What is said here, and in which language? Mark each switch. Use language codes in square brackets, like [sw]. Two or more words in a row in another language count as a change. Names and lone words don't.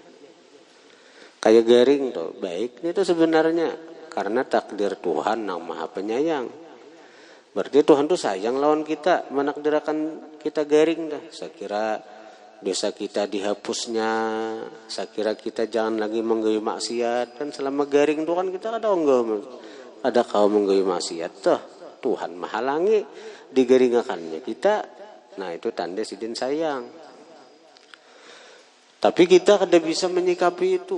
[bjn] Kayak garing tuh, baik itu sebenarnya karena takdir Tuhan yang Maha Penyayang. Berarti Tuhan tuh sayang lawan kita, menakdirkan kita garing dah. [id] Saya kira dosa kita dihapusnya, saya kira kita jangan lagi menggawi maksiat. [bjn] Dan selama garing tuh kan kita ada kau menggawi maksiat tuh. Tuhan menghalangi digaringakannya kita. Nah itu tanda sidin sayang. Tapi kita kada bisa menyikapi itu.